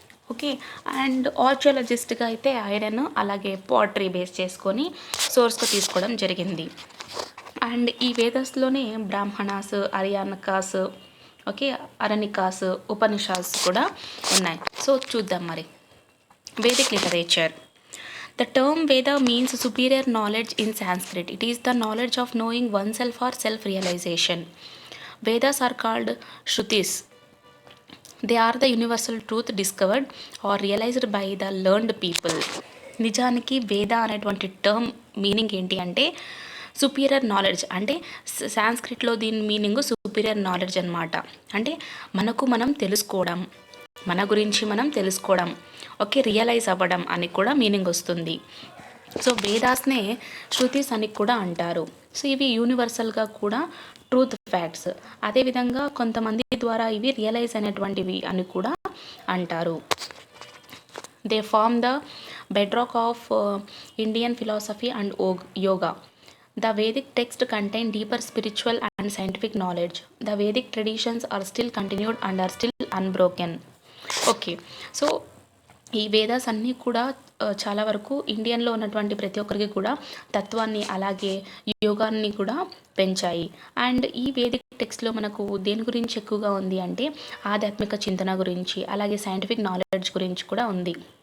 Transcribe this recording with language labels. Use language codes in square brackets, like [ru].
[te] Okay. And ఆర్చియాలజిస్ట్గా అయితే iron అలాగే pottery base చేసుకొని సోర్స్గా తీసుకోవడం జరిగింది. అండ్ ఈ వేదస్లోనే బ్రాహ్మణాస్, అర్యానకాస్, ఓకే, అరణికాస్, ఉపనిషాస్ కూడా ఉన్నాయి. సో చూద్దాం మరి. Vedic literature. [en] The term Veda means superior knowledge in Sanskrit. It is the knowledge of knowing oneself or self-realization. Vedas are called Shrutis. They are the universal truth discovered or realized by the learned people. [te] నిజానికి వేద అనేటువంటి term meaning ఏంటి అంటే superior knowledge. అంటే సాంస్క్రిట్లో దీని meaning superior knowledge అనమాట. అంటే మనకు మనం తెలుసుకోవడం, మన గురించి మనం తెలుసుకోవడం, ఓకే, రియలైజ్ అవ్వడం అని కూడా మీనింగ్ వస్తుంది. సో వేదాస్నే శృతిస్ అని కూడా అంటారు. సో ఇవి యూనివర్సల్గా కూడా ట్రూత్ ఫ్యాక్ట్స్. అదేవిధంగా కొంతమంది ద్వారా ఇవి రియలైజ్ అనేటువంటివి అని కూడా అంటారు. [en] They form the bedrock of Indian philosophy and yoga. The Vedic text contain deeper spiritual and scientific knowledge. The Vedic traditions are still continued and are still unbroken. Okay. [te] So ఈ వేదాస్ అన్నీ కూడా చాలా వరకు ఇండియన్లో ఉన్నటువంటి ప్రతి ఒక్కరికి కూడా తత్వాన్ని అలాగే యోగాన్ని కూడా పెంచాయి. అండ్ ఈ వేదిక్ టెక్స్ట్లో మనకు దేని గురించి ఎక్కువగా ఉంది అంటే ఆధ్యాత్మిక చింతన గురించి అలాగే సైంటిఫిక్ నాలెడ్జ్ గురించి కూడా ఉంది.